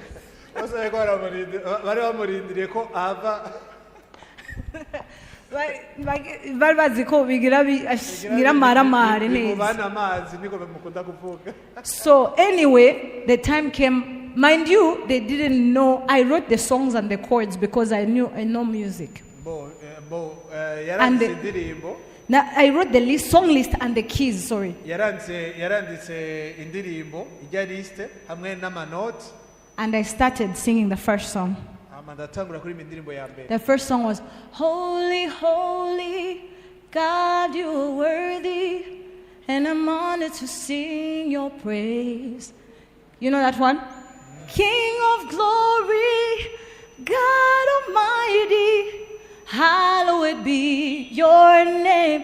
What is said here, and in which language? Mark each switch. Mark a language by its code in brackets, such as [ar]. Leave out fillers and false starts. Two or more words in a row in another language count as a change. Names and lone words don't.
[en] So anyway, the time came. Mind you, they didn't know. I wrote the songs and the chords because I know music. And Now, I wrote the list, song list and the keys, sorry. [rn] yaranditse indirimbo ijya liste hamwe n'amanoti. [en] And I started singing the first song. [rn] ndatangura kuririmba indirimbo ya mbere. [en] The first song was, Holy, Holy, God, you are worthy, and I'm honored to sing your praise. You know that one? King of glory, God Almighty, hallowed be your name.